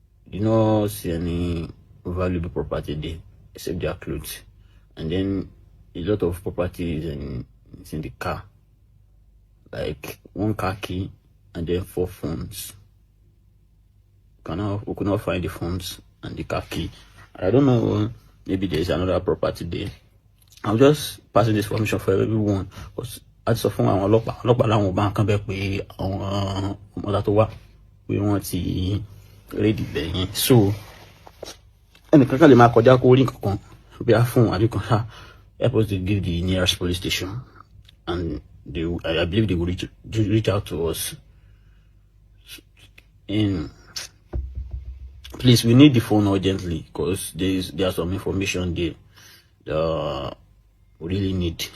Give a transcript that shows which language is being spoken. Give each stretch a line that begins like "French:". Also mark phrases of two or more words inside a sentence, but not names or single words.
English: Did not see any valuable property there except their clothes, and then a lot of property is in, is in the car, like one car key and then four phones. Cannot, we could not find the phones and the car key. I don't know, maybe there's another property there. I'm just passing this information for everyone, 'cause
Yoruba: a ti sọ fún àwọn ọlọ́pàá, ọlọ́pàá làwọn ò bá nǹkan bẹ́ẹ̀ pé àwọn ọmọlá tó wá pé wọ́n ti raid ibẹ̀ yẹn. So, ẹnìkan kan lè máa kọjá kó rí nǹkan kan, bí a fún àbí kan ṣá,
English: help us to give the nearest police station, and they, I, I believe they will reach, reach out to us. In, please, we need the phone urgently, 'cause there is, there are some information there that we really need.